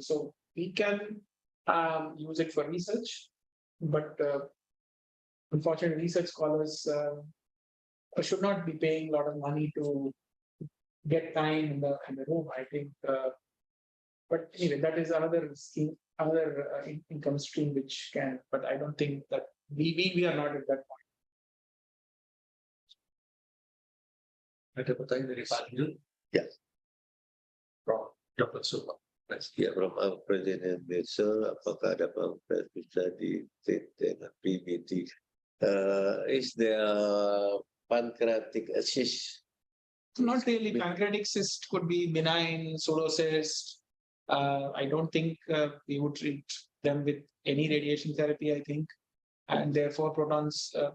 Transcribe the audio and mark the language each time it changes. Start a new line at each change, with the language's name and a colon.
English: So we can use it for research, but unfortunately, research scholars should not be paying a lot of money to get time in the room. I think, but anyway, that is another scheme, another income stream which can. But I don't think that we are not at that point.
Indonesian: Ada pertanyaan dari Pak Dirut? Ya. Prof. Dr. Supa. Ya, Prof. Presiden Besar, apakah ada pankreas bisa di-treat dengan PBT?
English: Is there pancreatic cyst? Not really. Pancreatic cyst could be benign, pseudocyst. I don't think we would treat them with any radiation therapy, I think. And therefore, protons.